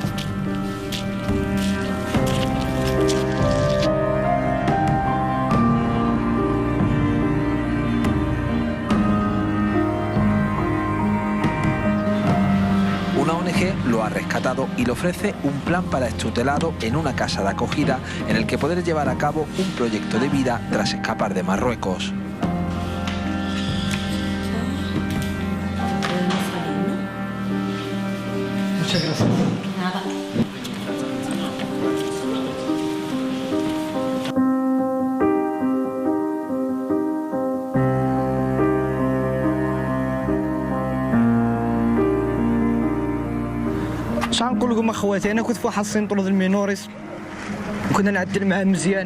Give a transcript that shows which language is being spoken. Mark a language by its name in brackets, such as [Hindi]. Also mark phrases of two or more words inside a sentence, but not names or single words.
[Spanish] Una ONG lo ha rescatado y le ofrece un plan para extutelado en una casa de acogida en el que poder llevar a cabo un proyecto de vida tras escapar de Marruecos. Muchas gracias. [Arabic] شحال نقول لكم اخواتي، انا كنت في واحد السنتر ديال المينوريس وكنا نعدل معاه مزيان.